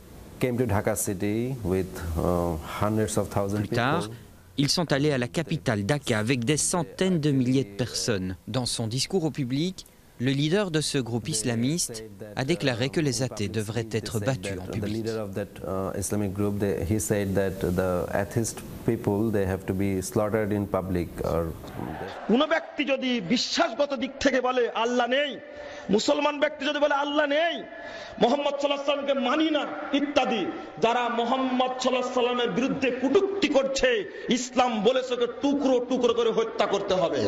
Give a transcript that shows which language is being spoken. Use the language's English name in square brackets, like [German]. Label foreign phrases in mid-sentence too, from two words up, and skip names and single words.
[French] Plus tard, ils sont allés à la capitale Dhaka avec des centaines de milliers de personnes. Dans son discours au public, le leader de ce groupe islamiste a déclaré que les athées devraient être battus en public. [Bangla] মুসলমান ব্যক্তি যদি বলে আল্লাহ নেই, মুহাম্মদ [Arabic] صلى الله عليه وسلمকে [Bangla] মানি না ইত্যাদি, যারা মুহাম্মদ [Arabic] صلى الله عليه وسلمের [Bangla] বিরুদ্ধে কটূক্তি করছে, ইসলাম বলেছে যে টুকরো টুকরো করে হত্যা করতে হবে।